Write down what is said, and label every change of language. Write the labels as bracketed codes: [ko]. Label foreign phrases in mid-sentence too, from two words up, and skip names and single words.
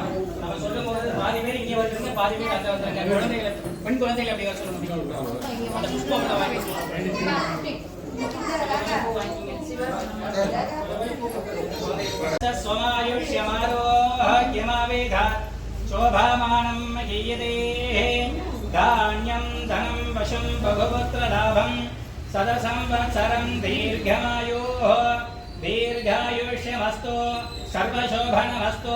[ta] நம்ம சொல்லும் போது பாதி பேர் இங்கே வந்துருங்க, பாதி பேர் அங்க வந்துருங்க. குழந்தைகளை, பெண் குழந்தைகளை அப்படி வர சொல்ல முடியும். அந்த புஷ்பம் வாங்கி [sa] शोभामानं महीयते धान्यं धनं वशं बहुपुत्रलाभं सदसंवत्सरं दीर्घायुष्यमस्तु सर्वशोभनमस्तु।